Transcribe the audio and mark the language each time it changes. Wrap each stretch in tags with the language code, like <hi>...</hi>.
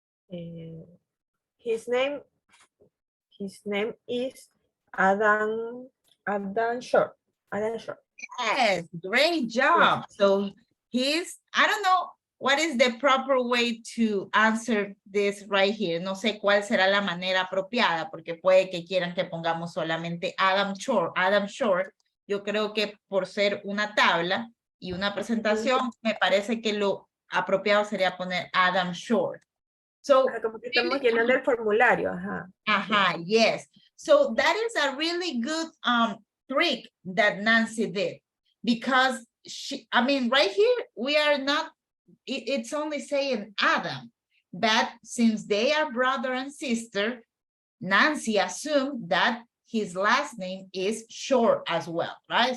<en>His name is Adam Shore. Adam Shore. Yes, great job. So he's, I don't know what is the proper way to answer this right here.</en> <es>No sé cuál será la manera apropiada, porque puede que quieran que pongamos solamente Adam Shore. Adam Shore, yo creo que por ser una tabla y una presentación, me parece que lo apropiado sería poner Adam Shore.</es> <en>So,</en> <es>como que estamos llenando el formulario, ajá.</es> <en>Ajá, yes. So that is a really good trick that Nancy did. because I mean, right here, we are not, it's only saying Adam, but since they are brother and sister, Nancy assumed that his last name is short as well, right?</en>